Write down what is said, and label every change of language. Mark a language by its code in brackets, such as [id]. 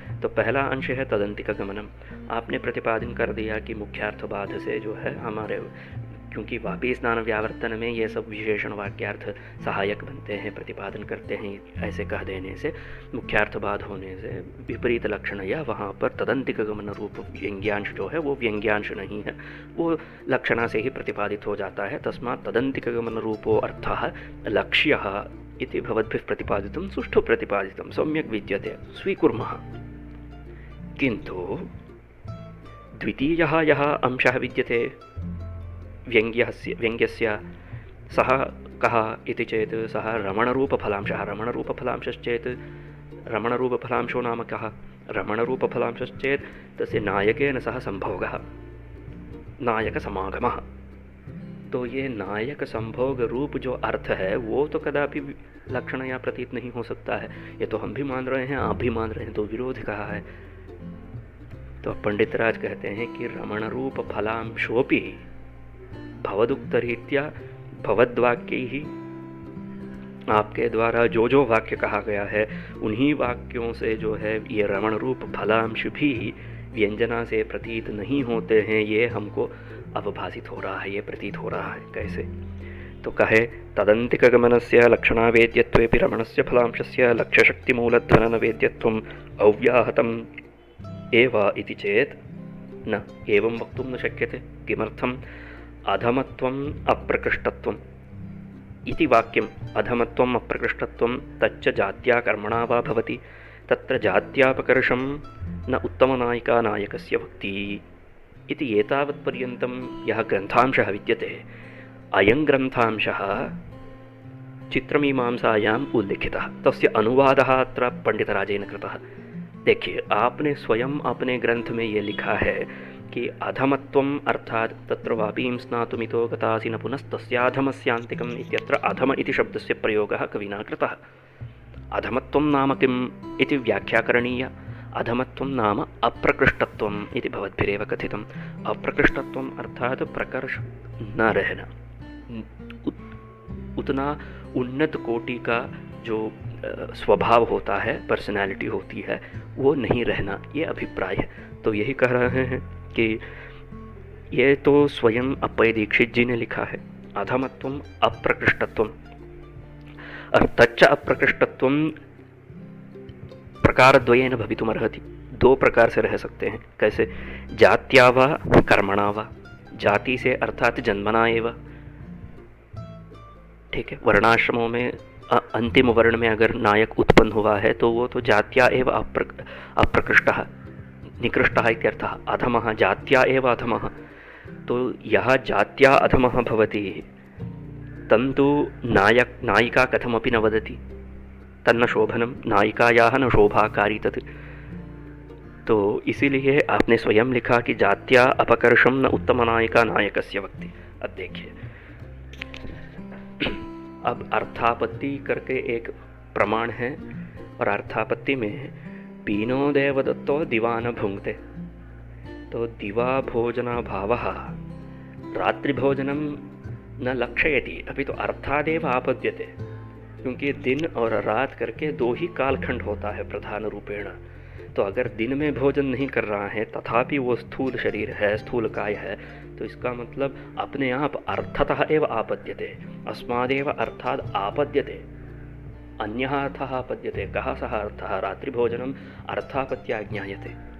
[hi] तो पहला अंश है तदंतिक गमनम, आपने प्रतिपादन कर दिया कि मुख्यार्थबाध से जो है हमारे, क्योंकि वापी स्नान व्यावर्तन में ये सब विशेषण वाक्यार्थ सहायक बनते हैं, प्रतिपादन करते हैं, ऐसे कह देने से मुख्यार्थबाध होने से विपरीत लक्षण या वहाँ पर तदंतिक गमन रूप व्यंग्यांश जो है वो व्यंग्यांश नहीं है, वो लक्षणा से ही प्रतिपादित हो जाता है। [sa] तस्मात् तदंतिक गमन रूपो अर्थः लक्ष्यः इति भवद्भिः प्रतिपादितं सुष्ठु प्रतिपादितं सम्यक् विद्यते, स्वीकुर्मः। किन्तु द्वितीयः यः अंशः विद्यते व्यङ्ग्यस्य सः कः इति चेत् सः रमणरूपफलांशः। रमणरूपफलांशश्चेत् रमणरूपफलांशो नाम कः? रमणरूपफलांशश्चेत् तस्य नायकेन सह संभोगः, नायकसमागमः। [hi] तो ये नायक संभोग रूप जो अर्थ है वो तो कदापि लक्षणया प्रतीत नहीं हो सकता है। ये तो हम भी मान रहे हैं, आप भी मान रहे हैं, तो विरोध कहा है। तो पंडितराज कहते हैं कि [sa] रमणरूप फलांशोपि भवदुक्तरीत्या भवद्वाक्यैः [hi] आपके द्वारा जो जो वाक्य कहा गया है उन्हीं वाक्यों से जो है ये रमण रूप फलांश भी व्यंजना से प्रतीत नहीं होते हैं, ये हमको अवभासित हो रहा है, ये प्रतीत हो रहा है। कैसे? [sa] तो कहे तदंतिकगमनस्य लक्षणावेद्यत्वेपि रमणस्य फलांशस्य लक्ष्यशक्तिमूलध्वननवेद्यत्वम् अव्याहतम् एव इति चेत् न एवं वक्तुं न शक्यते। किमर्थम्? अधमत्वम् अप्रकृष्टत्वम् इति वाक्यम्। अधमत्वम् अप्रकृष्टत्वं तच्च जात्या कर्मणा वा भवति, तत्र जात्यापकर्षं न उत्तमनायिका नायकस्य भक्ति इति एतावत्पर्यन्तं यः ग्रन्थांशः विद्यते, अयं ग्रन्थांशः चित्रमीमांसायाम् उल्लिखितः, तस्य अनुवादः अत्र पंडितराजेन कृतः। [hi] देखिए, आपने स्वयं अपने ग्रंथ में ये लिखा है कि [sa] अधमत्वम् अर्थात तत्र वापीं स्नातुमितो गतासि न पुनस्तस्याधमस्यान्तिकम् इत्यत्र अधम इति शब्दस्य प्रयोगः कविना कृतः। अधमत्वं नाम किम् इति व्याख्या करणीया। अधमत्वं नाम अप्रकृष्टत्वम् इति भवद्भिरेव कथितम्। [hi] अप्रकृष्टत्वम् अर्थात प्रकर्ष न रहना, उतना उन्नत कोटि का जो स्वभाव होता है, पर्सनैलिटी होती है, वो नहीं रहना, ये अभिप्राय है। तो यही कह रहे हैं कि ये तो स्वयं अप्पय दीक्षित जी ने लिखा है, [sa] अधमत्वम् अप्रकृष्टत्वम्। तच्च अप्रकृष्टत्वं प्रकारद्वयेन भवितुमर्हति, [hi] दो प्रकार से रह सकते हैं। कैसे? [sa] जात्या वा कर्मणा वा। [hi] जाति से [sa] अर्थात जन्मना एव, ठीक है। [hi] वर्णाश्रमों में अंतिम वर्ण में अगर नायक उत्पन्न हुआ है तो वो तो [sa] जात्या एव अप्रकृष्टः निकृष्टः इत्यर्थः। अधमः जात्या एव अधमः, तो यः जात्या अधमः भवति तन्तु नायिका कथमपि न वदति, तन्न शोभनं, नायिकायाः न शोभाकारी तत्। [hi] तो इसीलिए आपने स्वयं लिखा कि [sa] जात्या अपकर्षम न उत्तमनायिका नायकस्य भक्ति। [hi] अब देखिए, अब अर्थापत्ति करके एक प्रमाण है, और अर्थापत्ति में [sa] पीनो देवदत्तो दिवा न भुंक्ते, [hi] तो [sa] दिवा भोजना भावः रात्रिभोजनम न लक्षयति, [hi] अभी तो [sa] अर्थादेव आपद्यते, [hi] क्योंकि दिन और रात करके दो ही कालखंड होता है प्रधान रूपेण। तो अगर दिन में भोजन नहीं कर रहा है तथापि वो स्थूल शरीर है, स्थूल काय है, तो इसका मतलब अपने आप [sa] अर्थतः एव आपद्यते, अस्मादेव अर्थाद आपद्यते, अन्यः अर्थः आपद्यते। कः सः अर्थः? रात्रिभोजनम् अर्थापत्या ज्ञायते।